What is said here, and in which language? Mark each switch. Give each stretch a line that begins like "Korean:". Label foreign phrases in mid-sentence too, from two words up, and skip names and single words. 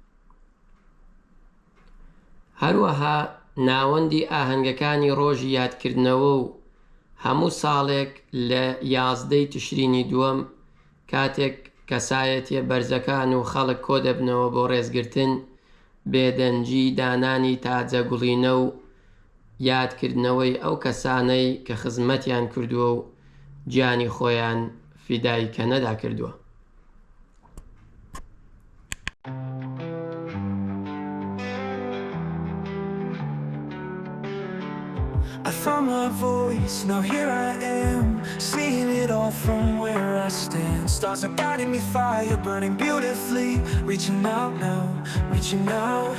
Central Kurdish: هەروەها ناوەندی ئاهەنگەکانی ڕۆژی یادکردنەوە و هەموو ساڵێک لە 11 تشرینی دووەم کاتێک کەسایەتیە بەرزەکان و خەڵک کۆ دەبنەوە بۆ ڕێزگرتن، بێدەنجی دانانی تاجە گوڵینە و یادکردنەوەی ئەو کەسانەی کە خزمەتیان کردووە و گیانی خۆیان فیدای کەنەدا کردووە.
English: I found my voice, now here I am, seeing it all from where I stand. Stars are guiding me, fire burning beautifully, reaching out now, reaching out.